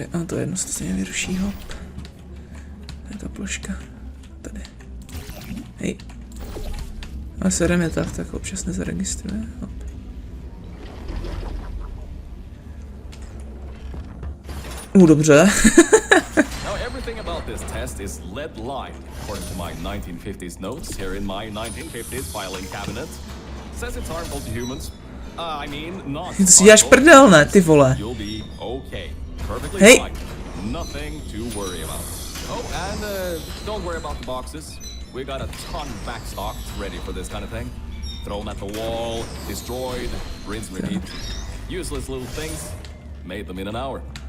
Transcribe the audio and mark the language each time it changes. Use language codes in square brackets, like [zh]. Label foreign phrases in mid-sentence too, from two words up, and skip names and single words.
[cs] A to je jedno, se stejně vyruší, hop. To je ta ploška. Tady. Hej. A serem je tak občas nezaregistruje. Hop. Dobře. [en] Now everything about this test is lead line, according to my 1950s notes here in my 1950s filing cabinet. Says it's harmful to humans. I mean, not. [cs] Ty si děláš prdel, ne, ty vole. [en] You'll be okay. Perfectly Hey. fine. Nothing to worry about. Oh, and don't worry about the boxes. We got a ton backstocked, ready for this kind of thing. Thrown at the wall, destroyed, rinse, repeat. Useless little things. Made them in an hour.